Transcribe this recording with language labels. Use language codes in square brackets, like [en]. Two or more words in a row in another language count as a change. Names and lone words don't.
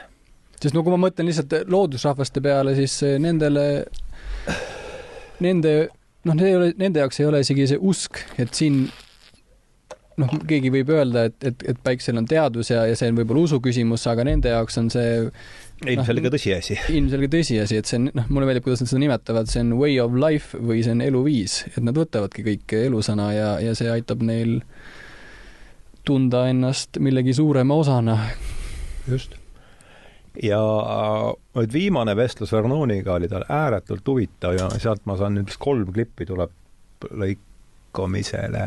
[et] Sest kui ma mõtlen lihtsalt loodusrahvaste peale, siis nende jaoks ei ole isegi see usk, et siin keegi võib öelda, et päiksel on teadvus ja see on võib-olla usu küsimus, aga nende jaoks on see ilmselge tõsiasi. Ilmselge tõsiasi, et see on, mulle meeldib, kuidas nad seda nimetavad, see on [en] way of life [et] või see on eluviis, et nad võtavadki kõik elusana ja see aitab neil tunda ennast millegi suurema osana. Just. Ja nüüd viimane vestlus Vernoniga oli tal ääretult huvitav ja sealt ma saan nüüd 3 klippi tuleb lõikamisele.